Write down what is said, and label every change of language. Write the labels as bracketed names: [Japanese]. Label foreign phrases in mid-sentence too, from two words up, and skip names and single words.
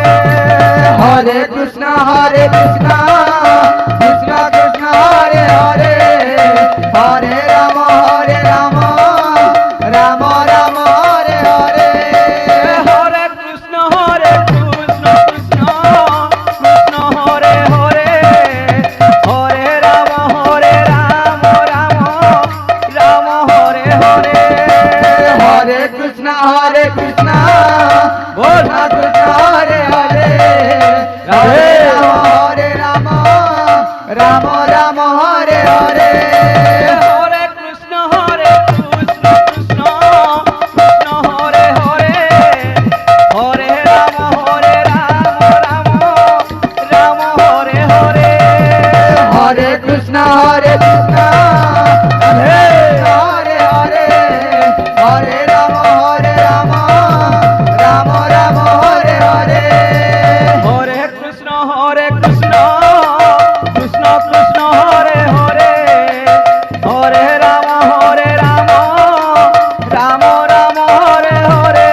[Bangla] হরে কৃষ্ণ কৃষ্ণ কৃষ্ণ হরে হরে হরে রাম রাম রাম হরে হরে হরে কৃষ্ণ কৃষ্ণ কৃষ্ণ হরে হরে হরে রাম রাম রাম হরে হরে হরে কৃষ্ণ কৃষ্ণ বল। কৃষ্ণ হরে হরে রাধে। হরে রাম রাম হরে হরে হরে কৃষ্ণ কৃষ্ণ কৃষ্ণ হরে হরে হরে রাম রাম রাম হরে হরে হরে কৃষ্ণ কৃষ্ণ রাধে। হরে হরে হরে রাম রাম রাম হরে হরে হরে কৃষ্ণ কৃষ্ণ কৃষ্ণ হরে হরে হরে রাম রাম রাম হরে হরে